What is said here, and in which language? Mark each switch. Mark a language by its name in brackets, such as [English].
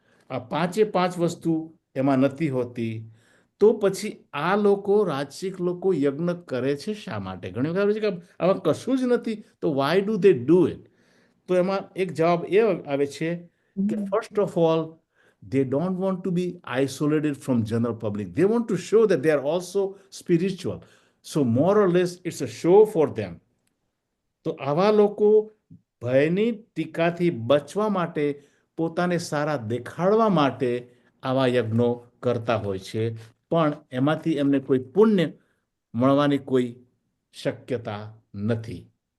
[Gujarati] આ 5 વસ્તુ એમાં નથી હોતી. તો પછી આ લોકો રાજસિક લોકો યજ્ઞ કરે છે શા માટે? ઘણી વખત આવે છે કે આમાં કશું જ નથી, તો [English] Why do they do it? [Gujarati] તો એમાં એક જવાબ એ આવે છે કે [English] First of all, they don't want to be isolated from general public. They want to show that they are also spiritual. So more or less it's a show for them. [Gujarati] તો આવા લોકો ભયની ટીકાથી બચવા માટે, પોતાને સારા દેખાડવા માટે આવા યજ્ઞો કરતા હોય છે, પણ એમાંથી એમને કોઈ પુણ્ય મળવાની કોઈ શક્યતા નથી.